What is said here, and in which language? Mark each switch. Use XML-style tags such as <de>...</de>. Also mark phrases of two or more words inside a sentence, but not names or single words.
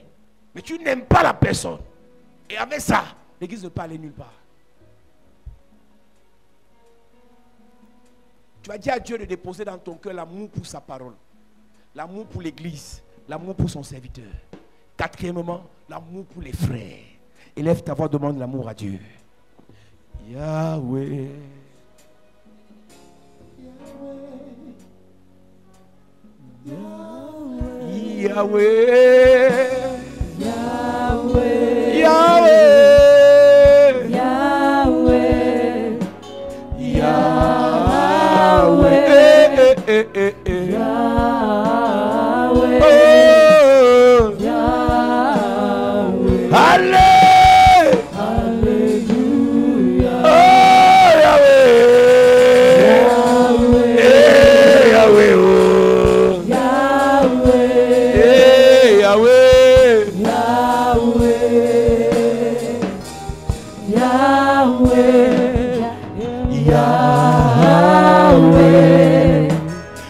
<fr>Mais tu n'aimes pas la personne. Et avec ça, l'église ne peut aller nulle part. Tu vas dire à Dieu de déposer dans ton cœur l'amour pour sa parole. L'amour pour l'église. L'amour pour son serviteur. Quatrièmement, l'amour pour les frères. Élève ta voix, demande l'amour à Dieu. Yahweh. Yahweh. Yahweh, Yahweh. Yahweh, Yahweh. Yahweh, Oh. Yahweh. Allez. Alléluia. Oh, Yahweh. Yahweh. Oh. Yahweh, Yahweh. Yahweh, Yahweh, Yahweh,</fr>